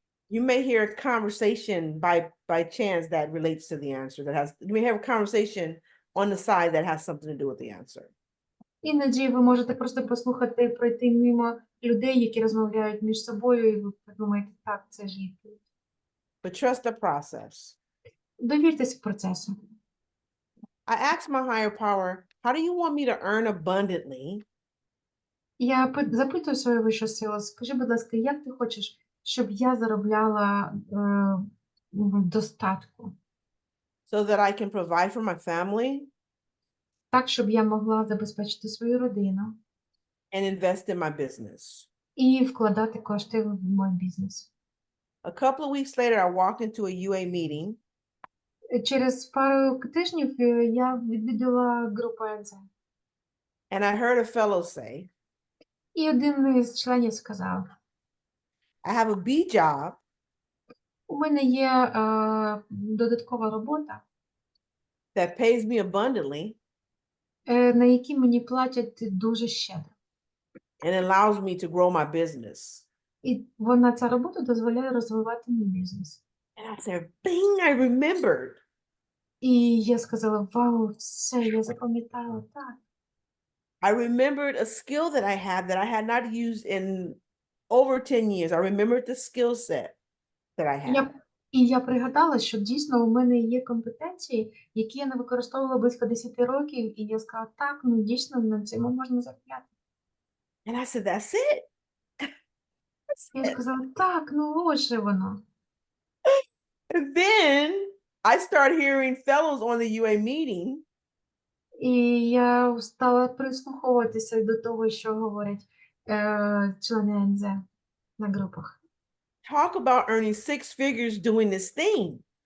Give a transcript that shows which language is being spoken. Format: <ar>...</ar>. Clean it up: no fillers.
<en>You may hear a conversation by chance that relates to the answer. You may have a conversation on the side that has something to do with the answer.</en> <uk>Іноді ви можете просто послухати, пройти мимо людей, які розмовляють між собою, і ви подумаєте, так, це ж відповідь.</uk> <en>But trust the process.</en> <uk>Довіртесь процесу.</uk> <en>I asked my higher power, how do you want me to earn abundantly?</en> <uk>Я запитую свою вищу силу, скажи, будь ласка, як ти хочеш, щоб я заробляла в достатку?</uk> <en>So that I can provide for my family?</en> <uk>так, щоб я могла забезпечити свою родину</uk> <en>and invest in my business.</en> <uk>і вкладати кошти в мій бізнес.</uk> <en>A couple of weeks later, I walked into a UA meeting</en> <uk>Через пару тижнів я відвідала групу НЗ.</uk> <en>and I heard a fellow say,</en> <uk>І один із членів сказав:</uk> <en>I have a B job</en> <uk>у мене є додаткова робота,</uk> <en>that pays me abundantly</en> <uk>на якій мені платять дуже щедро.</uk> <en>and allows me to grow my business.</en> <uk>І ця робота дозволяє розвивати мій бізнес.</uk> <en>And I said, bing, I remembered.</en> <uk>І я сказала: вау, все, я запам'ятала, так.</uk> <en>I remembered a skill that I had not used in over 10 years. I remembered the skill set that I had.</en> <uk>І я пригадала, що дійсно у мене є компетенції, які я не використовувала близько 10 років, і я сказала: так, ну дійсно на цьому можна заробляти.</uk> <en>And I said, that's it.</en> <uk>Я сказала: так, ну ось же воно.</uk> <en>And then I started hearing fellows on the UA meeting</en> <uk>І я стала прислуховуватися до того, що говорять члени НЗ на групах.</uk> <en>talk about earning 6 figures doing this thing.</en>